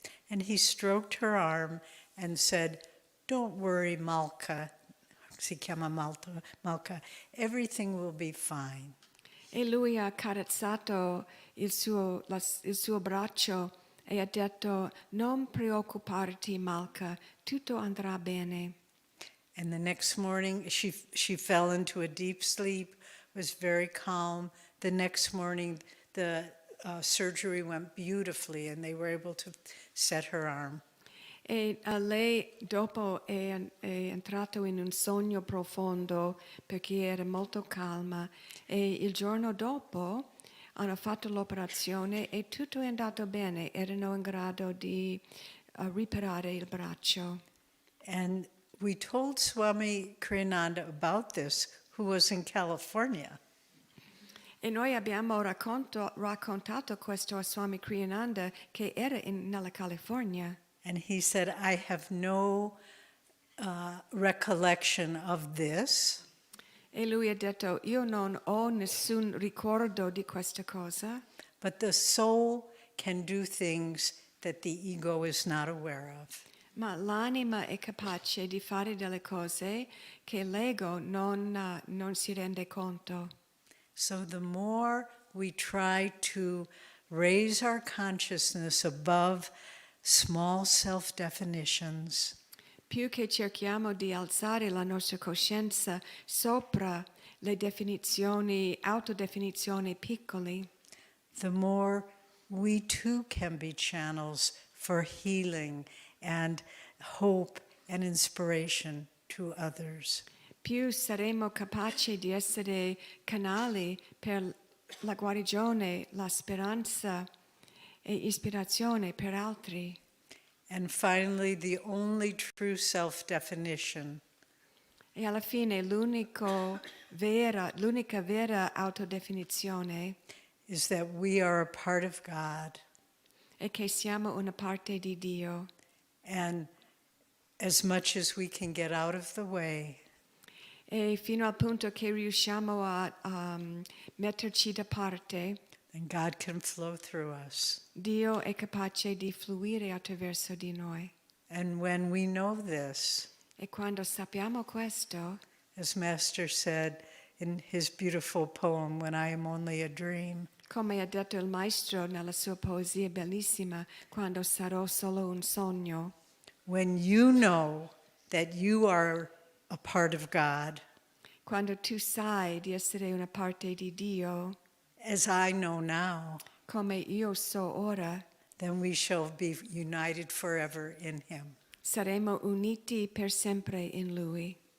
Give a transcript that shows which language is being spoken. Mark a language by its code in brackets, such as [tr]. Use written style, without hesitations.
[en] And he stroked her arm and said, "Don't worry, Malka." [it] Si chiama Malka. [en] Everything will be fine. [it] E lui ha carezzato il suo braccio e ha detto: non preoccuparti, Malka, tutto andrà bene. [en] And the next morning, she fell into a deep sleep, was very calm. The next morning, the surgery went beautifully and they were able to set her arm. [it] E lei dopo è entrato in un sogno profondo perché era molto calma e il giorno dopo hanno fatto l'operazione e tutto è andato bene, erano in grado di riparare il braccio. [en] And we told Swami Kriyananda about this, who was in California. [it] E noi abbiamo raccontato questo a Swami Kriyananda che era nella California. [en] And he said, I have no recollection of this. [it] E lui ha detto: io non ho nessun ricordo di questa cosa. [en] But the soul can do things that the ego is not aware of. [it] Ma l'anima è capace di fare delle cose che l'ego non si rende conto. [en] So the more we try to raise our consciousness above small self-definitions, [it] Più che cerchiamo di alzare la nostra coscienza sopra le autodefinizioni piccole, [en] the more we too can be channels for healing and hope and inspiration to others. [it] più saremo capaci di essere canali per la guarigione, la speranza e ispirazione per altri. [en] And finally, the only true self-definition [it] E alla fine l'unica vera autodefinizione [en] is that we are a part of God. [it] è che siamo una parte di Dio. [en] And as much as we can get out of the way, [it] E fino al punto che riusciamo a metterci da parte, [en] then God can flow through us. [it] Dio è capace di fluire attraverso di noi. [en] And when we know this, [it] E quando sappiamo questo, [en] as Master said in his beautiful poem, When I Am Only a Dream, [it] come ha detto il maestro nella sua poesia bellissima, quando sarò solo un sogno, [en] when you know that you are a part of God, [it] quando tu sai di essere una parte di Dio, [en] as I know now, [it] come io so ora, [en] then we shall be united forever in him. [it] saremo uniti per sempre in Lui.